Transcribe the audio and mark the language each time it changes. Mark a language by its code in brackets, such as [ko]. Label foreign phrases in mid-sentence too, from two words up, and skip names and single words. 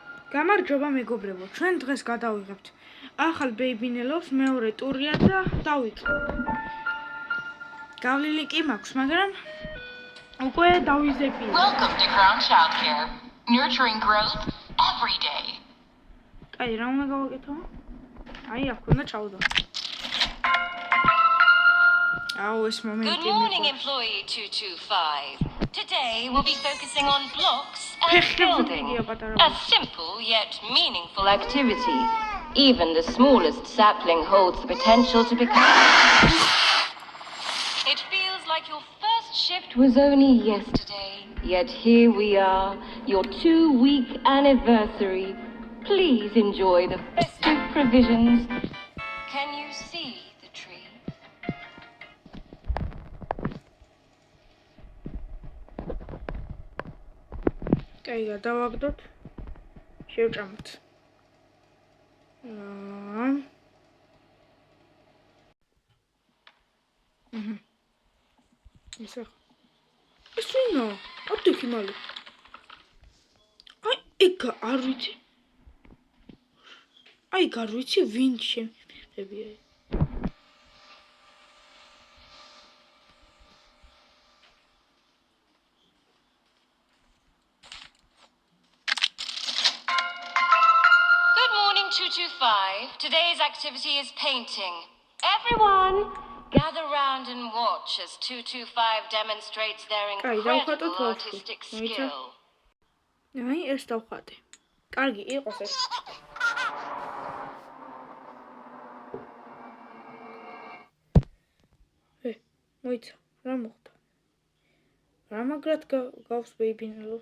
[ka] გამარჯობა მეგობრებო, ჩვენ დღეს გადავიღებთ ახალ ბეიბინელოს მეორე ტურია და დავიწყებთ. გავლილი კი მაქვს, მაგრამ უკვე დავიზებია. [en] Welcome to Crown Childcare. Nurturing growth every day. [ka] კაი, რა უნდა გავაკეთო? აი, აქ უნდა ჩავდო. [en] Good morning, employee 225. Today we'll be focusing on blocks and building. A simple yet meaningful activity. Even the smallest sapling holds the potential to become. It feels like your first shift was only yesterday. Yet here we are, your 2-week anniversary. Please enjoy the festive provisions. Can you see the tree? [ka] კაი, გადავაგდოთ. შევჭამოთ. ისე. ეს ვინო? ოდიქი მალე. აი, ეგ არ ვიცი. აი, არ ვიცი ვინ შემებია. [en] Today's activity is painting. Everyone, gather round and watch as 225 demonstrates their incredible artistic skill. [ka] აი, ეს დავხატე. კარგი იყოს ეს. მოიცა, რა მოხდა? რა მაგრად გავს ბეიბინელოს?